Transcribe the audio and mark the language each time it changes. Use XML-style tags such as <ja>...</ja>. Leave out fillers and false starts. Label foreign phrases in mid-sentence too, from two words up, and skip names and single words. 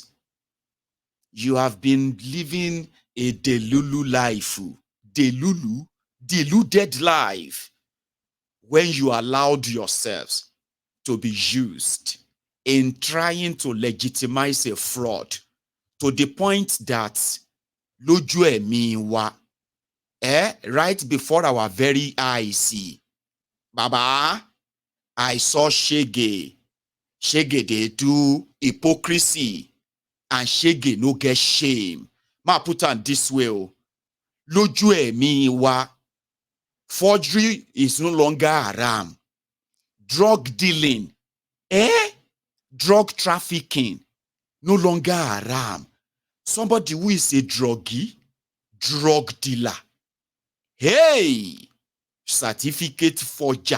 <en>You have been living a delulu life, deluded life, when you allowed yourselves to be used in trying to legitimize a fraud to the point that</en> <yo>lójú ẹ̀mí wa,</yo> <en>right before our very eyes, Baba, I saw Shege. Shege, they do hypocrisy, and Shege no get shame. Ma put on this way,</en> <yo>lójú ẹ̀mí wa,</yo> <en>forgery is no longer haram. Drug dealing, drug trafficking, no longer haram. Somebody who is a druggie, drug dealer, hey, certificate forger.</en>